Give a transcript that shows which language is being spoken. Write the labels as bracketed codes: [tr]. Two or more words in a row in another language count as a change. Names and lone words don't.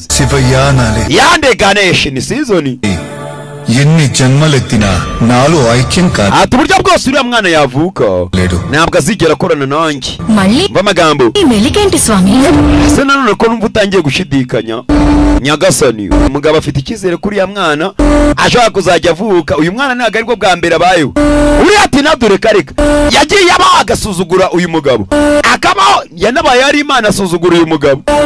[te] శివయ్య నాలే [rw] yande Ganesh ni season [te] ఎన్ని జన్మలెత్తినా నాలో ఐక్యం కాదు [rw] ati uburyo bwose uriya mwana yavuka ntabwo azigera akorana nanjye [te] మళ్ళీ [rw] amagambo [te] మెలికేంటి స్వామి [rw] se nanone ko numva utangiye gushidikanya nyagasani umugabo afite icyizere kuri ya mwana ashaka kuzajya avuka uyu mwana ntabwo aribwo bwa mbere abayeho uriya ati nadure kareka yagiye abaho agasuzugura uyu mugabo akabaho yanabaye ari imana asuzugura uyu mugabo